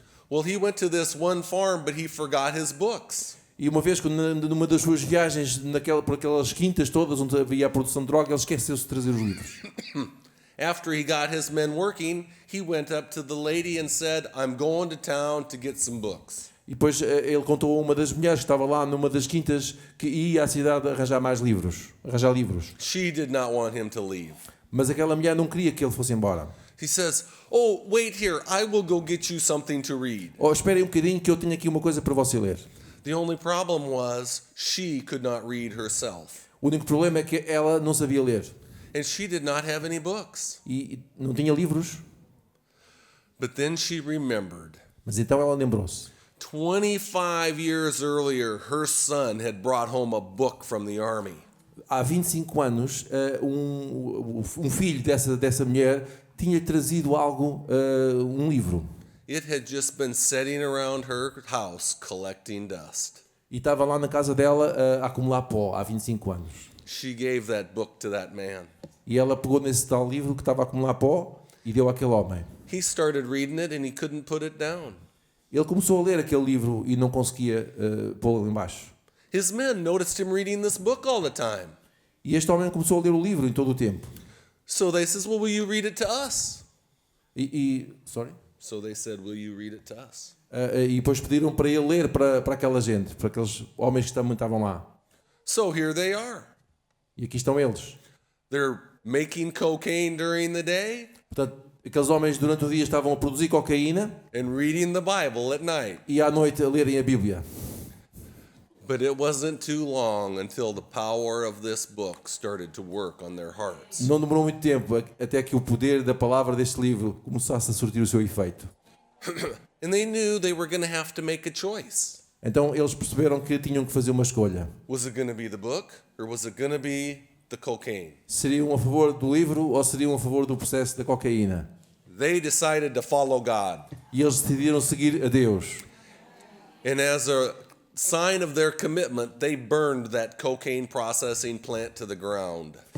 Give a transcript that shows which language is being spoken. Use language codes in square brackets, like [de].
[en] Well, he went to this one farm, but he forgot his books. [pt] E uma vez, numa das suas viagens por aquelas quintas todas onde havia a produção de droga, ele esqueceu-se de trazer os livros. [en] After he got his men working, he went up to the lady and said, "I'm going to town to get some books." [pt] E depois ele contou a uma das mulheres que estava lá numa das quintas que ia à cidade arranjar livros. [en] She did not want him to leave. [pt] Mas aquela mulher não queria que ele fosse embora. [en] He says, "Oh, wait here. I will go get you something to read." [pt] Esperem um bocadinho que eu tenho aqui uma coisa para você ler. [en] The only problem was she could not read herself. [pt] O único problema é que ela não sabia ler. [en] And she did not have any books. [pt] E não tinha livros. [en] But then she remembered. [pt] Mas então ela lembrou-se. [en] 25 years earlier, her son had brought home a book from the army. [pt] Há 25 anos, um filho dessa mulher tinha trazido um livro. [en] It had just been sitting around her house collecting dust. [pt] E estava lá na casa dela a acumular pó há 25 anos. [en] She gave that book to that man. [pt] E ela pegou nesse tal livro que estava a acumular pó e deu àquele homem. [en] He started reading it and he couldn't put it down. [pt] Ele começou a ler aquele livro e não conseguia pô-lo embaixo. [en] His men noticed him reading this book all the time. [pt] E este homem começou a ler o livro em todo o tempo. [en] So they says, "Well, will you read it to us?" Sorry? So they said, will you read it to us? [pt] E depois pediram para ele ler para aquela gente, para aqueles homens que também estavam lá. [en] So here they are. [pt] E aqui estão eles. [en] They're making cocaine during the day [pt] Portanto, aqueles homens durante o dia estavam a produzir cocaína [en] and reading the Bible at night. [pt] e à noite a lerem a Bíblia. [en] But it wasn't too long until the power of this book started to work on their hearts. [pt] Não demorou muito tempo até que o poder da palavra deste livro começasse a surtir o seu efeito. [en] And they knew they were going to have to make a choice. [pt] Então eles perceberam que tinham que fazer uma escolha. [en] Was it going to be the book or was it going to be the cocaine? [pt] Seriam a favor do livro ou seriam a favor do processo da cocaína? [en] They decided to follow God. [pt] E eles decidiram seguir a Deus. [en] And as a sign of their commitment, they burned that cocaine processing plant to the ground.